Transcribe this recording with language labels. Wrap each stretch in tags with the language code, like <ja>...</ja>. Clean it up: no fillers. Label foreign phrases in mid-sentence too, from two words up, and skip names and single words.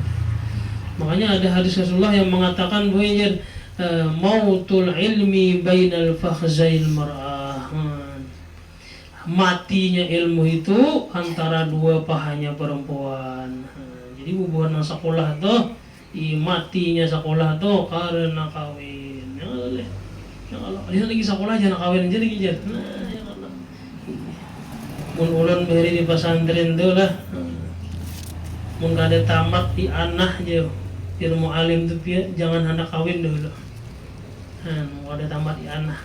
<id>Makanya ada hadis Rasulullah yang mengatakan bahwa</id> <ar>موت العلم بين فخذي المرأة.</ar> <id>Matinya ilmu itu antara dua pahanya perempuan. Jadi hubungan sekolah tuh, matinya sekolah tuh karena kawin. Ya Allah. Ya Allah,</id> <bjn>dia lagi sekolah jangan kawin aja lagi jar. Nah, ya Allah. Mun ulun beri di pesantren tuh lah. Mun kada tamat di anah aja. Ilmu alim tuh jangan hendak kawin dulu. Mau ada tamat di anah.</bjn>